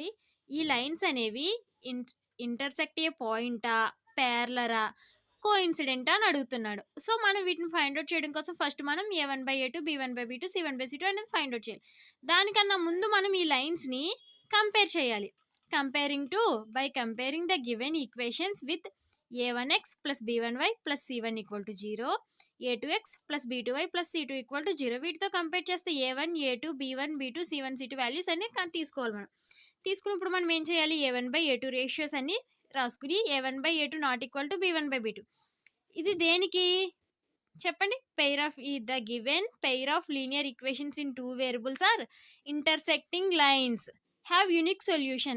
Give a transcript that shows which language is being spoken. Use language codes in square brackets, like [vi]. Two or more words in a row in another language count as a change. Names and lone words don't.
[te] ఈ లైన్స్ అనేవి ఇంటర్సెక్ట్ అయ్యే పాయింటా, ప్యారలరా, కోఇన్సిడెంటా అని అడుగుతున్నాడు. సో మనం వీటిని [en] find out [te] చేయడం కోసం ఫస్ట్ మనం a1/a2, b1/b2, c1/c2 అనేది [en] find out [te] చేయాలి. దానికన్నా ముందు మనం ఈ లైన్స్ని కంపేర్ చేయాలి. [en] by comparing the given equations with a1x + b1y + c1 = 0, a2x + b2y + c2 = 0. [te] వీటితో కంపేర్ చేస్తే a1, a2, b1, b2, c1, c2 వాల్యూస్ అన్ని తీసుకోవాలి. మనం తీసుకున్నప్పుడు మనం ఏం చేయాలి, a1/a2 రేషియోస్ అన్ని రాసుకుని a1/a2 ≠ b1/b2. ఇది దేనికి చెప్పండి? [en] pair of the given pair of linear equations in 2 variables are intersecting lines have unique solution.